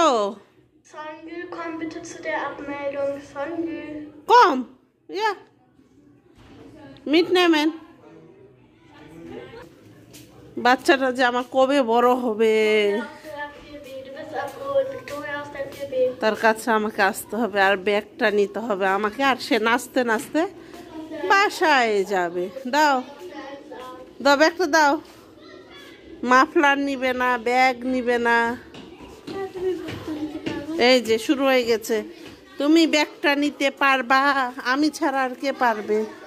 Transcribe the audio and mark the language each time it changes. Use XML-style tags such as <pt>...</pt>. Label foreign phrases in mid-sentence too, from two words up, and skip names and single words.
<de>Songül, komm bitte zu der Abmeldung. Songül. Komm ja mit nehmen.</de> <bn>বাচ্চাটা যে আমার কবে বড় হবে,</bn> <de>Du bist abgeholt. Victoria aus der 4B.</de> <bn>তার কাছে আমাকে আসতে হবে আর ব্যাগটা নিতে হবে আমাকে, আর সে নাচতে নাচতে বাসায় যাবে। দাও দাও ব্যাগটা দাও। মাফলার নিবে না, ব্যাগ নিবে না। এই যে শুরু হয়ে গেছে, তুমি ব্যাগটা নিতে পারবা, আমি ছাড়া আর কে পারবে।</bn>